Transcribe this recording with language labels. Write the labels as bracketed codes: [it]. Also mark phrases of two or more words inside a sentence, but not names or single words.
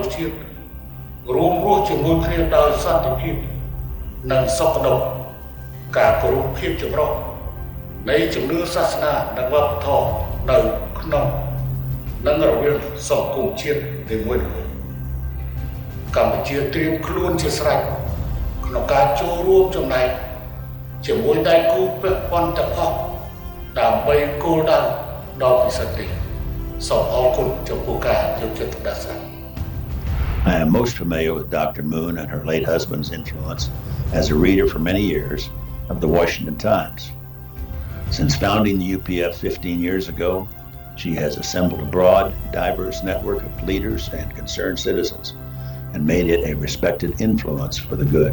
[km] ស្សជាតិរួមរស់ជាមួយគ្នាដោយសន្តិភាពនិងសុខដុមការគោរពភាពចម្រុះនៃជំនឿសាសនានិងវប្បធម៌នៅក្នុងនិងរវាងសង្គមជាតិនីមួយៗកម្ពុជាត្រៀមខ្លួនជាស្រេចក្នុងការចូលរួមចំណែកជាមួយដៃគូពាក់ព័ន្ធទាំងអស់ដើម្បីគោលដៅដ៏ពិសិដ្ឋនេះសូមអរគុណចំពោះការយកចិត្តទុកដាក់ [en] I am most familiar with Dr. Moon and her late husband's influence as a reader for many years of the Washington Times. Since founding the UPF 15 years ago, she has assembled a broad, diverse network of leaders and concerned citizens and made it a respected influence for the good.